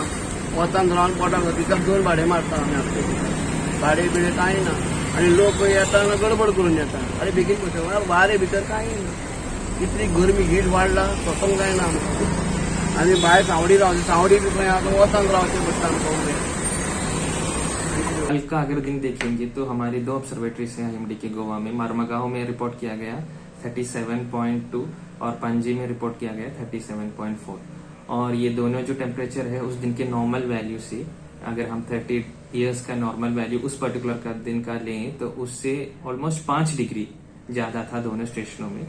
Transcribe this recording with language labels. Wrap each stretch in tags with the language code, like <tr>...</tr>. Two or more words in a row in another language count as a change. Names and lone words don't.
<kok>वतान रावन पोटाक दिसाक 2 भाडे मारता आमी आपले. भाडे बिडे कांय ना आनी लोक येताना गडबड करून येता. आनी बेगीन पळय भारे भितर कांय ना. इतली गरमी हीट वाडला सोंसोंक जायना आमकां. आनी भायर सावडी रावली. सावडी बी खंय आतां वतान रावचें पडटा आमकां उबें.</kok> <hi>कल का अगर दिन देखेंगे तो हमारे 2 ऑब्जर्वेटरीज हैं IMD के गोवा में. मारमागांव में रिपोर्ट किया गया 37.2 और पणजी में रिपोर्ट किया गया 37.4. और ये दोनों जो टेम्परेचर है उस दिन के</hi> <en>normal value</en> <hi>से अगर हम 30 ईयर्स का</hi> <en>normal value</en> <hi>उस पर्टिकुलर का दिन का लें तो उससे ऑलमोस्ट 5 डिग्री ज्यादा था दोनों स्टेशनों में.</hi>